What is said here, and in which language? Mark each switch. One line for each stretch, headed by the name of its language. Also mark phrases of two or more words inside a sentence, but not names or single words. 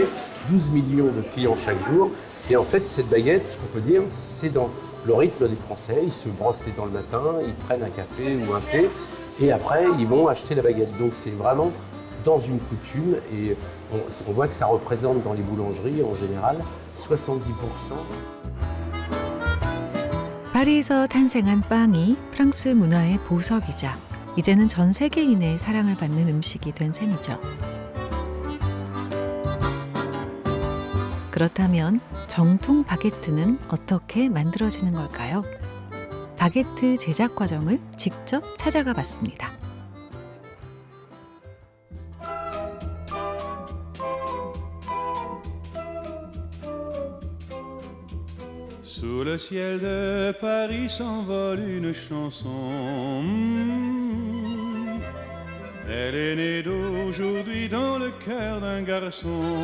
French: 12 millions de clients chaque jour. Et en fait, cette baguette, ce qu'on peut dire, c'est dans le rythme des Français. Ils se brossent les dents le matin, ils prennent un café ou un thé, et après, ils vont acheter la baguette. Donc c'est vraiment dans une coutume, et on voit que ça représente dans les boulangeries, en général, 70%.
Korean: 파리에서 탄생한 빵이 프랑스 문화의 보석이자 이제는 전 세계인의 사랑을 받는 음식이 된 셈이죠. 그렇다면 정통 바게트는 어떻게 만들어지는 걸까요? 바게트 제작 과정을 직접 찾아가 봤습니다.
French: Sous le ciel de Paris s'envole une chanson. Elle est née d'aujourd'hui dans le cœur d'un garçon.